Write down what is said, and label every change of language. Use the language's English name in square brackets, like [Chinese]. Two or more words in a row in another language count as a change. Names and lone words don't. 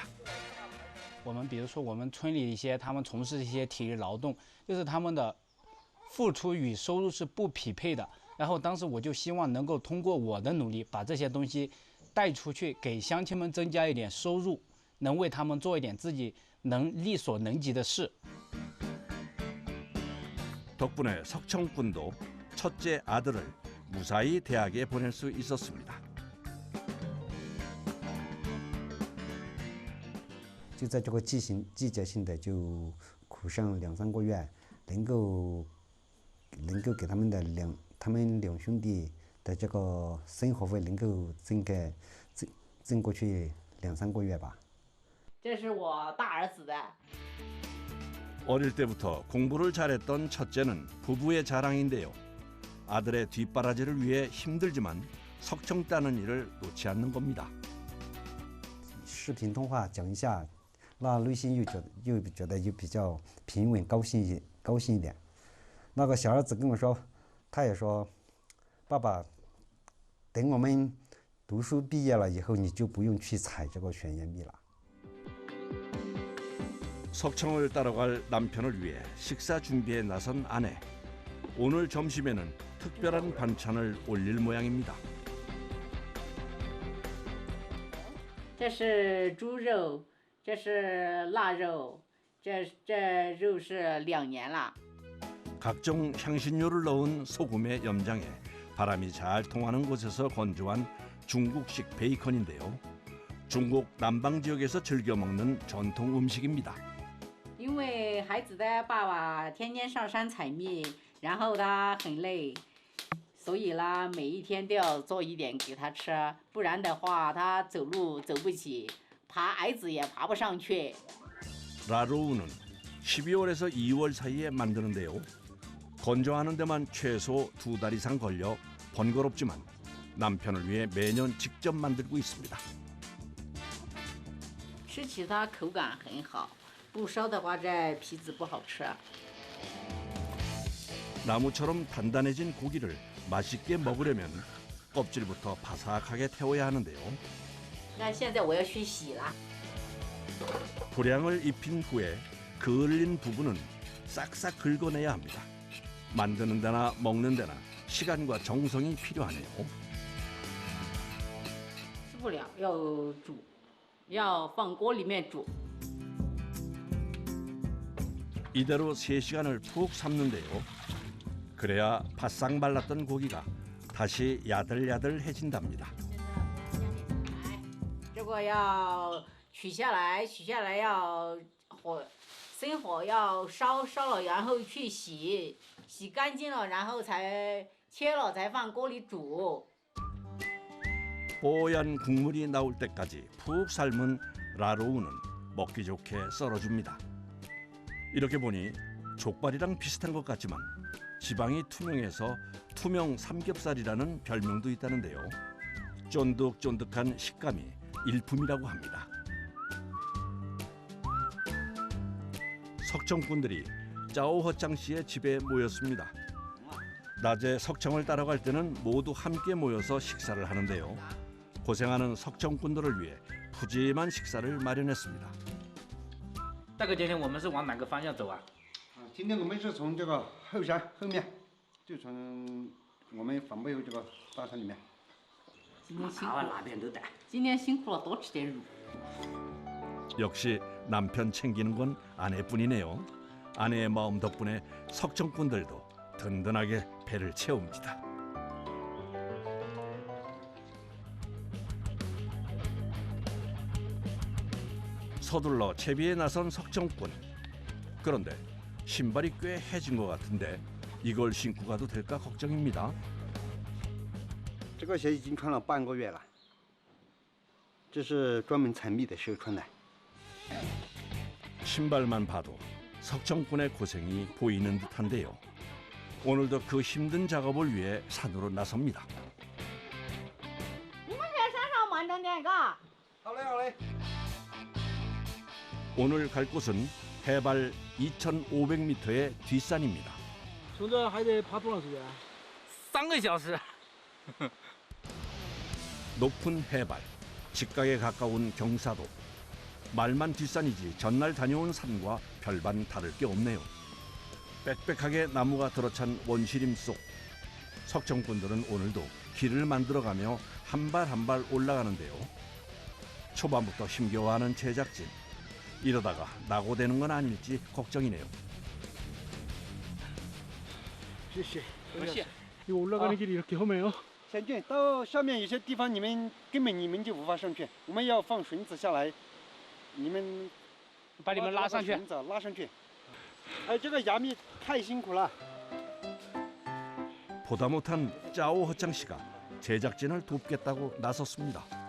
[Chinese] 我们比如说我们村里一些他们从事一些体力劳动，就是他们的付出与收入是不匹配的。然后当时我就希望能够通过我的努力，把这些东西带出去，给乡亲们增加一点收入，能为他们做一点自己能力所能及的事。 [Korean] 덕분에 석청군도 첫째 아들을 무사히 대학에 보낼 수 있었습니다. [Chinese] 就在这个季节性的就苦上2、3个月，能够给他们两兄弟的这个生活费能够挣过去2、3个月吧。这是我大儿子的。 [Korean] 어릴 때부터 공부를 잘했던 첫째는 부부의 자랑인데요. 아들의 뒷바라지를 위해 힘들지만 석청 따는 일을 놓지 않는 겁니다. [Chinese] 视频通话讲一下，那内心又觉得比较平稳高兴一点。那个小儿子跟我说，他也说，爸爸，等我们读书毕业了以后，你就不用去采这个悬崖蜜了。 [Korean] 석청을 따라갈 남편을 위해 식사 준비에 나선 아내. 오늘 점심에는 특별한 반찬을 올릴 모양입니다. [Chinese] 这是猪肉，这是腊肉，这肉是2年了。 [Korean] 각종 향신료를 넣은 소금의 염장에 바람이 잘 통하는 곳에서 건조한 중국식 베이컨인데요. 중국 남방 지역에서 즐겨 먹는 전통 음식입니다. [Chinese] 因为孩子的爸爸天天上山采蜜，然后他很累，所以呢，每一天都要做一点给他吃，不然的话他走路走不起，爬矮子也爬不上去。 [Korean] 라로우는 12월에서 2월 사이에 만드는데요. 건조하는 데만 최소 2달 이상 걸려 번거롭지만 남편을 위해 매년 직접 만들고 있습니다. [Chinese] 吃起它口感很好，不烧的话这皮子不好吃。 [Korean] 나무처럼 단단해진 고기를 맛있게 먹으려면 껍질부터 바삭하게 태워야 하는데요. [Chinese] 那现在我要去洗了。 [Korean] 불향을 입힌 후에 그을린 부분은 싹싹 긁어내야 합니다. 만드는 데나 먹는 데나 시간과 정성이 필요하네요. [Chinese] 吃不了，要煮，要放锅里面煮。 [Korean] 이대로 3시간을 푹 삶는데요. 그래야 바싹 말랐던 고기가 다시 야들야들해진답니다. [Chinese] 这个要取下来要生火要烧了，然后去洗干净了，然后才切了，才放锅里煮。 [Korean] 뽀얀 국물이 나올 때까지 푹 삶은 라로우는 먹기 좋게 썰어줍니다. 이렇게 보니 족발이랑 비슷한 것 같지만 지방이 투명해서 투명 삼겹살이라는 별명도 있다는데요. 쫀득쫀득한 식감이 일품이라고 합니다. 석청꾼들이 짜오허짱 씨의 집에 모였습니다. 낮에 석청을 따라갈 때는 모두 함께 모여서 식사를 하는데요. 고생하는 석청꾼들을 위해 푸짐한 식사를 마련했습니다. [Chinese] 大哥，今天我们是往哪个方向走啊？今天我们是从这个后山后面，就从我们反背后这个大山里面。今天辛苦了，哪边都带。今天辛苦了，多吃点肉。 [Korean] 역시 남편 챙기는 건 아내뿐이네요. 아내의 마음 덕분에 석청꾼들도 든든하게 배를 채웁니다. 서둘러 채비에 나선 석청꾼. 그런데 신발이 꽤 해진 것 같은데 이걸 신고 가도 될까 걱정입니다. [Chinese] 这个鞋已经穿了半个月了，这是专门采蜜的时候穿的。 [Korean] 신발만 봐도 석청꾼의 고생이 보이는 듯한데요. 오늘도 그 힘든 작업을 위해 산으로 나섭니다. [Chinese] 你们在山上慢着点，嘎。好嘞，好嘞。 [Korean] 오늘 갈 곳은 해발 2,500m의 뒷산입니다. [Chinese] 从这还得爬多长时间？ 3个小时。 [Korean] 높은 해발, 직각에 가까운 경사도. 말만 뒷산이지 전날 다녀온 산과 별반 다를 게 없네요. 빽빽하게 나무가 들어찬 원시림 속. 석청꾼들은 오늘도 길을 만들어가며 한 발 한 발 올라가는데요. 초반부터 힘겨워하는 제작진. 이러다가 낙오되는 건 아닐지 걱정이네요. [Chinese] 谢谢。 [Korean] 이거 올라가는 길이 이렇게 험해요? [Chinese] 险峻，到下面有些地方根本你们就无法上去，我们要放绳子下来，你们把你们拉上去。绳子拉上去。哎，这个崖壁太辛苦了。 [Korean] 보다 못한 짜오 허창 씨가 제작진을 돕겠다고 나섰습니다.